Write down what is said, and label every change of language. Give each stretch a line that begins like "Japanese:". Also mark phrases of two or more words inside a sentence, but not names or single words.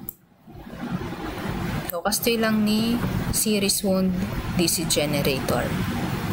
Iloko: So, kastoy lang ni series wound DC generator.